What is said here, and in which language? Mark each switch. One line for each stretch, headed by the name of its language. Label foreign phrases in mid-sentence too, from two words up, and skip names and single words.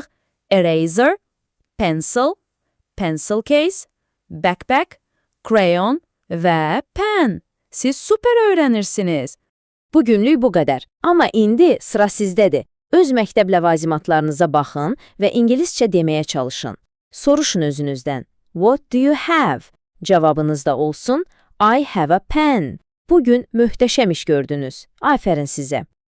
English: Eraser, pencil, pencil case, backpack, crayon və pen.
Azerbaijani: Siz super öyrənirsiniz. Bugünlük bu qədər. Amma indi sıra sizdədir. Öz məktəb ləvazimatlarınıza baxın və İngiliscə deməyə çalışın. Soruşun özünüzdən.
English: What do you have?
Azerbaijani: Cavabınız da olsun,
English: I have a pen.
Azerbaijani: Bugün möhtəşəm iş gördünüz. Afərin sizə.